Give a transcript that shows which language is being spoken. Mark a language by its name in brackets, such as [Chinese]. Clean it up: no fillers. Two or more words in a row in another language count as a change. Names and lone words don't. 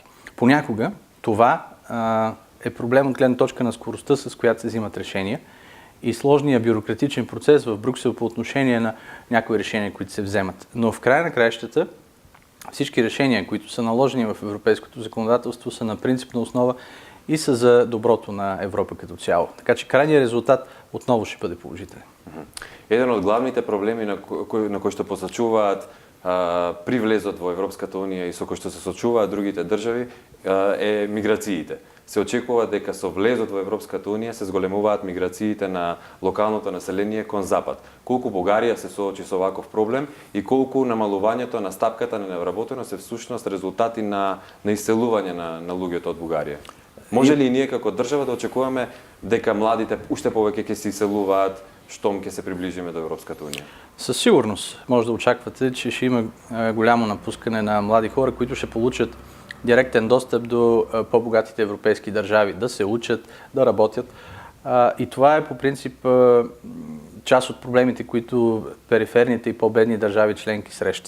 [Bulgarian] Понякога това е проблем от гледна точка на скоростта, с която се взимат решения и сложния бюрократичен процес в Брюксел по отношение на някои решения, които се вземат. Но в края на краищата всички решения, които са наложени в европейското законодателство, са на принципна основа и са за доброто на Европа като цяло. Така че крайният резултат отново ще бъде положителен. [Macedonian] Еден од главните проблеми на кои што посочуваат при влезот во Европската унија и со кои што се сочуваат другите држави е миграциите. Се очекува дека со влезот во Европската унија се зголемуваат миграциите на локалното население кон запад. Колку Бугарија се соочи со ваков проблем и колку намалувањето на стапката на невработеност е всушност резултати на иселување на луѓето од Бугарија? Може ли и ние како држава да очекуваме дека младите уште повеќе ќе се иселуваат штом ќе се приближиме до Европската унија? [Bulgarian] Със сигурност може да очаквате, че ще има голямо напускане на млади хора, които ще получат директен достъп до по-богатите европейски държави, да се учат, да работят. И това е по принцип част от проблемите, които периферните и по-бедни държави членки срещат.